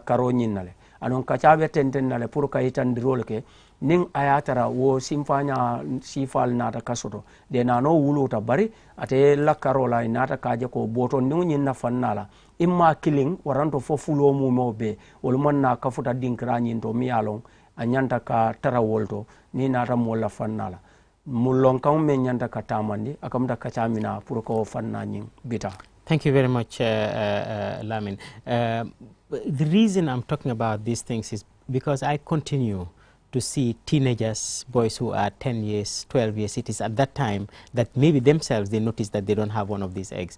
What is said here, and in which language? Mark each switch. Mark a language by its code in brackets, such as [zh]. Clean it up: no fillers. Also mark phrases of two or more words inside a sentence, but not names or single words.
[man] karo nyinnale anon kacabe tentennale pour kayitandirol ke ning ayatara wo simfanya sifal nata kasoto de nano wuluta bari ate la karola nata kaje ko boto ningu nyinna fannala imma killing waranto fo fulo mu mobe wol monna kafuta dinkra nyinto mi alon anyanta ka tara wolto ni nata molla fannala mullon kam men nyanta ka tamandi akamta kacamina pour ko fanna nyin bita. [en] Thank you very much, Lamin. The reason I'm talking about these things is because I continue to see teenagers, boys who are 10 years, 12 years, it is at that time that maybe themselves they notice that they don't have one of these eggs.